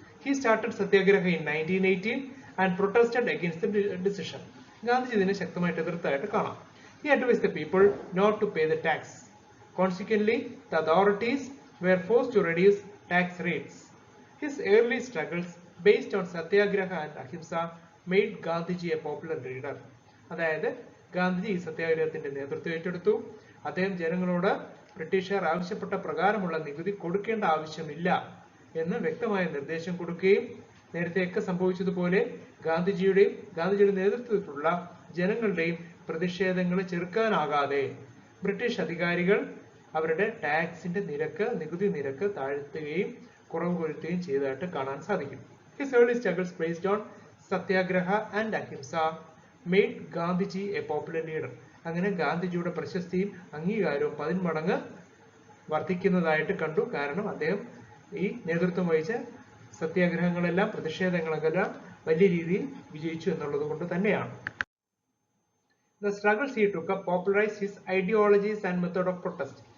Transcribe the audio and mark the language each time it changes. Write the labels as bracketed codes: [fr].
[en] He started Satyagraha in 1918 and protested against the decision. [ml] Gandhiji ഇതിനെ ശക്തമായിട്ട് എതിർത്തായിട്ട് കാണാം. [en] He advised the people not to pay the tax. Consequently, the authorities were forced to reduce tax rates. His early struggles based on Satyagraha and Ahimsa made Gandhiji a popular leader. [ml] അതായത് ഗാന്ധിജി ഈ സത്യാഗ്രഹത്തിന്റെ നേതൃത്വം ഏറ്റെടുത്തു. അദ്ദേഹം ജനങ്ങളോട് ബ്രിട്ടീഷുകാർ ആവശ്യപ്പെട്ട പ്രകാരമുള്ള നികുതി കൊടുക്കേണ്ട ആവശ്യമില്ല എന്ന് വ്യക്തമായ നിർദ്ദേശം കൊടുക്കുകയും നേരത്തെയൊക്കെ സംഭവിച്ചതുപോലെ ഗാന്ധിജിയുടെ നേതൃത്വത്തിലുള്ള ജനങ്ങളുടെയും പ്രതിഷേധങ്ങളെ ചെറുക്കാനാകാതെ ബ്രിട്ടീഷ് അധികാരികൾ അവരുടെ ടാക്സിന്റെ നിരക്ക്, നികുതി നിരക്ക് താഴ്ത്തുകയും കുറവ് വരുത്തുകയും ചെയ്തതായിട്ട് കാണാൻ സാധിക്കും. [en] His early struggles based on satyagraha and ahimsa made Gandhiji a popular leader. [ml] അങ്ങനെ ഗാന്ധിജിയുടെ പ്രശസ്തിയും അംഗീകാരവും 10 മടങ്ങ് വർദ്ധിക്കുന്നതായിട്ട് കണ്ടു. കാരണം അദ്ദേഹം ഈ നേതൃത്വം വഹിച്ച സത്യാഗ്രഹങ്ങളെല്ലാം, പ്രതിഷേധങ്ങളെല്ലാം വലിയ രീതിയിൽ വിജയിച്ചു എന്നുള്ളത് കൊണ്ട് തന്നെയാണ്. [en] The struggles he took up popularized his ideologies and method of protest.